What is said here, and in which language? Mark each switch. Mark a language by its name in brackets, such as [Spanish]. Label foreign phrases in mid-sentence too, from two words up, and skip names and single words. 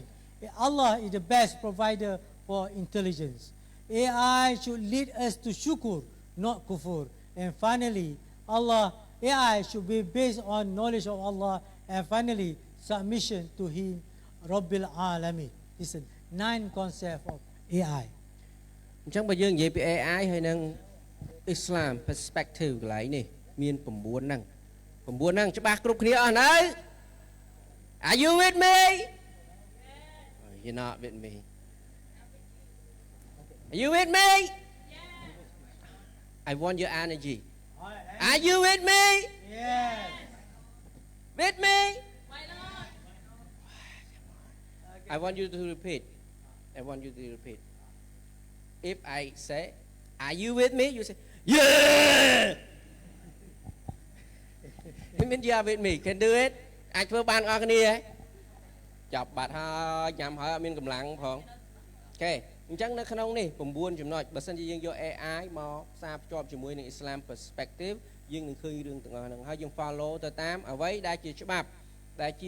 [English] Allah is the best provider for intelligence. AI should lead us to shukur, not kufur. And finally, AI should be based on knowledge of Allah. And finally, submission to Him, [Arabic] Rabbil Alamin. [English] This is 9 concepts of AI. [Khmer] អញ្ចឹងបើយើងនិយាយពី AI ហើយនឹង [English] Islam perspective [Khmer] កន្លែងនេះមាន9ហ្នឹងច្បាស់គ្រប់គ្នាអស់នៅ [English] Are you with me? Oh, you're not with me. Are you with me? I want your energy. Are you with me? Yes. With me? I want you to repeat. If I say, are you with me? You say, yeah! It means you are with me. Can do it? [Khmer] អាចធ្វើបានអស់គ្នាចាប់បាត់ហើយញ៉ាំហើយអត់មានកម្លាំងផងអូខេអញ្ចឹងនៅក្នុងនេះ9ចំណុចបើសិនជាយើងយក AI មកផ្សារភ្ជាប់ជាមួយនឹង [English] Islam perspective [Khmer] យើងនឹងឃើញរឿងទាំងអស់ហ្នឹងហើយយើង follow ទៅតាមអ្វីដែលជាច្បាប់ដែលជា